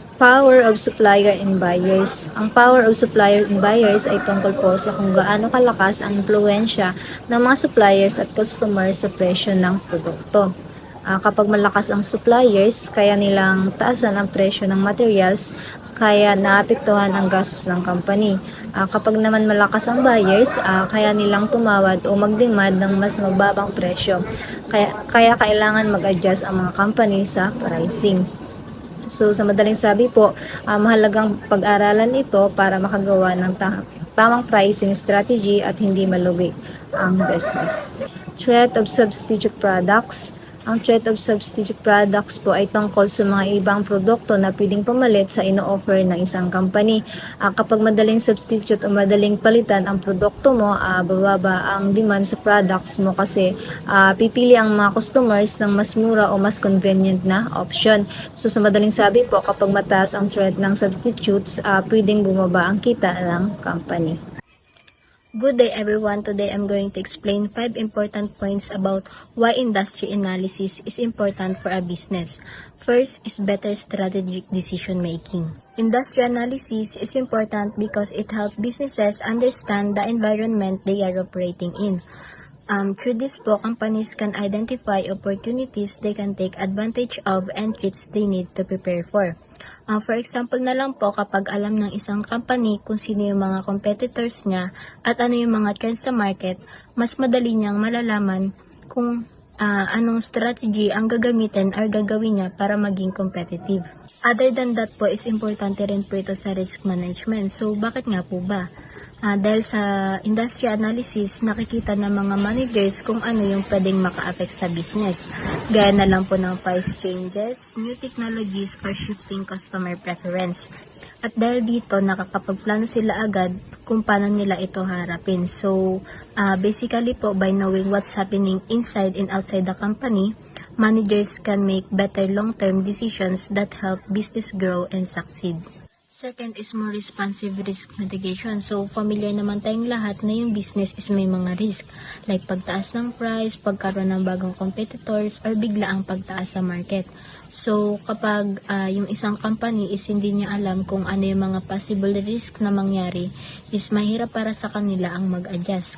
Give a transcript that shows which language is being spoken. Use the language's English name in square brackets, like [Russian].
[English] Power of supplier and buyers. [Filipino] Ang power of supplier and buyers ay tungkol po sa kung gaano kalakas ang impluensya ng mga suppliers at customers sa presyo ng produkto. Kapag malakas ang suppliers, kaya nilang taasan ang presyo ng materials, kaya naapektuhan ang gastos ng company. Kapag naman malakas ang buyers, kaya nilang tumawad o mag-demand ng mas mababang presyo. Kaya kailangan mag-adjust ang mga company sa pricing. So sa madaling sabi po, mahalagang pag-aralan ito para makagawa ng tamang pricing strategy at hindi malugi ang business. Threat of substitute products. Ang threat of substitute products po ay tungkol sa mga ibang produkto na pwedeng pumalit sa ino-offer ng isang company. Kapag madaling substitute o madaling palitan ang produkto mo, bababa ang demand sa products mo kasi pipili ang mga customers ng mas mura o mas convenient na option. So sa madaling sabi po, kapag mataas ang threat ng substitutes, pwedeng bumaba ang kita ng company. [English] Good day everyone. Today I'm going to explain 5 important points about why industry analysis is important for a business. First is better strategic decision making. Industry analysis is important because it helps businesses understand the environment they are operating in. Through this po, companies can identify opportunities they can take advantage of and threats they need to prepare for. For example [Filipino] na lang po, kapag alam ng isang company kung sino yung mga competitors niya at ano yung mga trends sa market, mas madali niyang malalaman kung anong strategy ang gagamitin or gagawin niya para maging competitive. [English] Other than that [Filipino] po, is importante rin po ito sa risk management. So, bakit nga po ba? Dahil sa industry analysis, nakikita ng mga managers kung ano yung pwedeng maka-affect sa business. Gaya na lang po ng [English] price changes, new technologies, or shifting customer preference. [Filipino] At dahil dito, nakakapagplano sila agad kung paano nila ito harapin. [English] So, basically po, by knowing what's happening inside and outside the company, managers can make better long-term decisions that help business grow and succeed. Second is more responsive risk mitigation. [Filipino] So, familiar naman tayong lahat na yung business is may mga risk. Like pagtaas ng price, pagkaroon ng bagong competitors, or bigla ang pagtaas sa market. So, kapag yung isang company is hindi niya alam kung ano yung mga possible risk na mangyari, is mahirap para sa kanila ang mag-adjust.